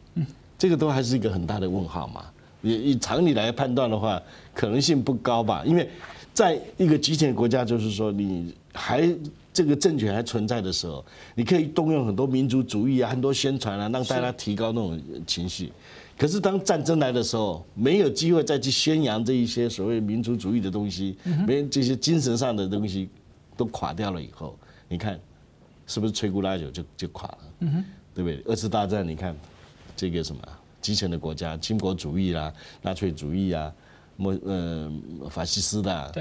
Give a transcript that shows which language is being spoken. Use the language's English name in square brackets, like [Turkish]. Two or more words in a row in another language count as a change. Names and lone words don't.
[Chinese] 這個都還是一個很大的問號嘛。以常理來判斷的話，可能性不高吧。因為在一個集權國家，就是說你還這個政權還存在的時候，你可以動用很多民族主義啊，很多宣傳啊，讓大家提高那種情緒。可是当战争来的时候，没有机会再去宣扬这一些所谓民族主义的东西，没这些精神上的东西都垮掉了以后，你看是不是摧枯拉朽就垮了？对不对？二次大战你看这个什么集权的国家，军国主义啦、纳粹主义啊、法西斯的、啊，